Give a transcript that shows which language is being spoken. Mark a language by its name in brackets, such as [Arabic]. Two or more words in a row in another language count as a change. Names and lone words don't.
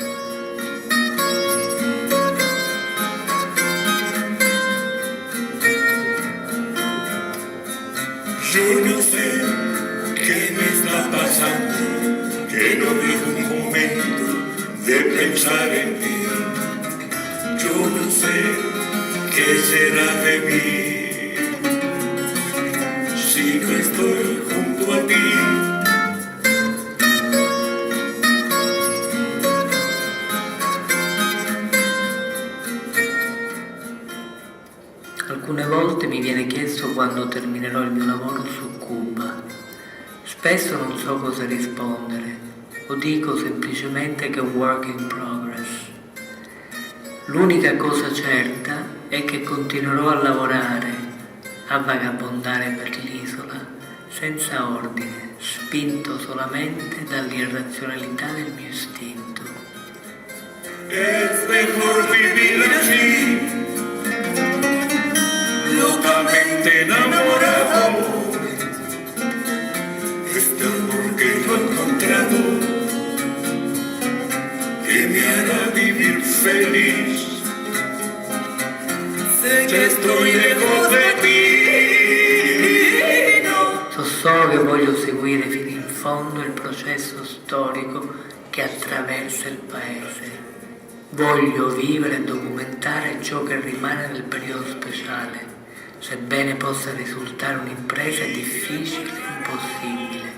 [Spanish] Yo no sé qué me está pasando, que no dejo un momento de pensar en ti. Yo no sé qué será de mí si no estoy junto a ti. [Italian] Alcune volte mi viene chiesto quando terminerò il mio lavoro su Cuba. Spesso non so cosa rispondere, o dico semplicemente che è un [English] work in progress. [Italian] L'unica cosa certa è che continuerò a lavorare, a vagabondare per l'isola, senza ordine, spinto solamente dall'irrazionalità del mio istinto. [Spanish] Es mejor vivir así, locamente enamorado. Este amor que yo he encontrado, que me hará vivir feliz. Sé que estoy lejos de ti. [Italian] So solo che voglio seguire fino in fondo il processo storico che attraversa il paese. Voglio vivere e documentare ciò che rimane del periodo speciale, sebbene possa risultare un'impresa difficile e impossibile.